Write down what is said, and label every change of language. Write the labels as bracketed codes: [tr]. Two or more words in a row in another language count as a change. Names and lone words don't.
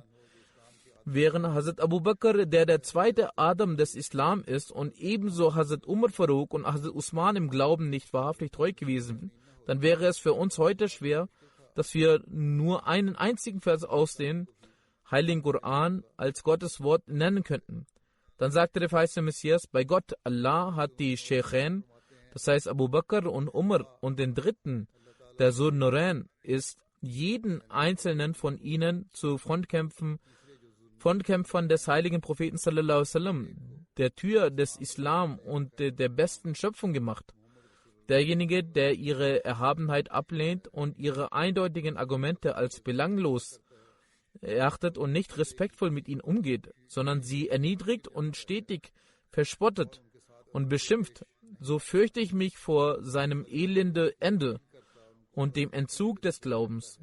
[de] Während Hazrat Abu Bakr, der zweite Adam des Islam ist, und ebenso Hazrat Umar Farooq und Hazrat Usman im Glauben nicht wahrhaftig treu gewesen, dann wäre es für uns heute schwer, dass wir nur einen einzigen Vers aus dem Heiligen Koran als Gottes Wort nennen könnten. Dann sagte der verheißene Messias, bei Gott, Allah hat die Sheikhain, das heißt Abu Bakr und Umar, und den dritten, der Zunnurain, ist jeden einzelnen von ihnen zu Frontkämpfern des heiligen Propheten [ar] صلى الله عليه وسلم, [de] der Tür des Islam und der besten Schöpfung gemacht. Derjenige, der ihre Erhabenheit ablehnt und ihre eindeutigen Argumente als belanglos erachtet und nicht respektvoll mit ihnen umgeht, sondern sie erniedrigt und stetig verspottet und beschimpft, so fürchte ich mich vor seinem elenden Ende und dem Entzug des Glaubens.